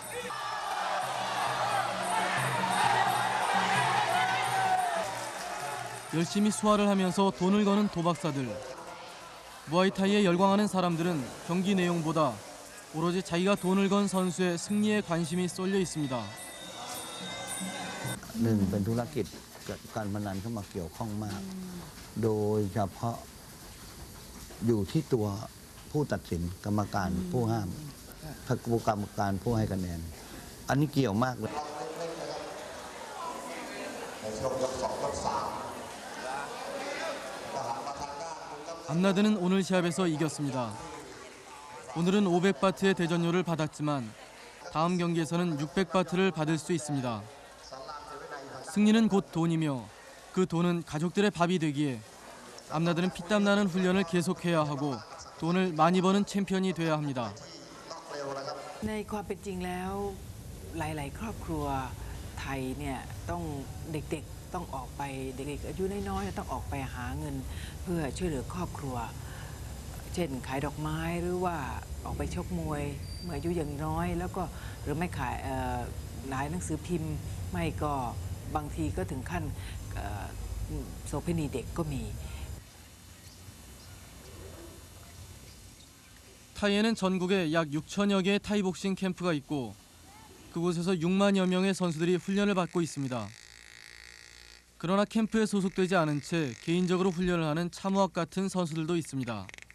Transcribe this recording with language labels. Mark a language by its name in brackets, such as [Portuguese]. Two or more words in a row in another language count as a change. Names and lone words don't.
[Korean] 열심히 수화를 하면서 돈을 거는 도박사들. 무아이타이에 열광하는 사람들은 경기 내용보다 오로지 자기가 돈을 건 선수의 승리에 관심이 쏠려 있습니다. [Thai] หนึ่งเป็นธุรกิจการพนันเข้ามาเกี่ยวข้องมาก โดยเฉพาะอยู่ที่ตัวผู้ตัดสินกรรมการผู้ห้ามกรรมการผู้ให้คะแนน อันนี้เกี่ยวมากเลย [Korean] 암나드는 오늘 시합에서 이겼습니다. 오늘은 500바트의 대전료를 받았지만 다음 경기에서는 600바트를 받을 수 있습니다. 승리는 곧 돈이며 그 돈은 가족들의 밥이 되기에 암나드는 피땀 나는 훈련을 계속해야 하고 돈을 많이 버는 챔피언이 돼야 합니다. [Thai] ในความเป็นจริงแล้วหลายๆครอบครัวไทยเนี่ยต้องเด็กๆต้องออกไปเด็กๆอายุน้อยๆต้องออกไปหาเงินเพื่อช่วยเหลือครอบครัวเช่นขายดอกไม้หรือว่าออกไปชกมวยเมื่ออายุยังน้อยแล้วก็หรือไม่ขายหนังสือพิมพ์ไม่ก็บางทีก็ถึงขั้นโสเภณีเด็กก็มี [Korean] 타이에는 전국에 약 6천여 개의 타이복싱 캠프가 있고 그곳에서 6만여 명의 선수들이 훈련을 받고 있습니다. 그러나 캠프에 소속되지 않은 채 개인적으로 훈련을 하는 참우학 같은 선수들도 있습니다.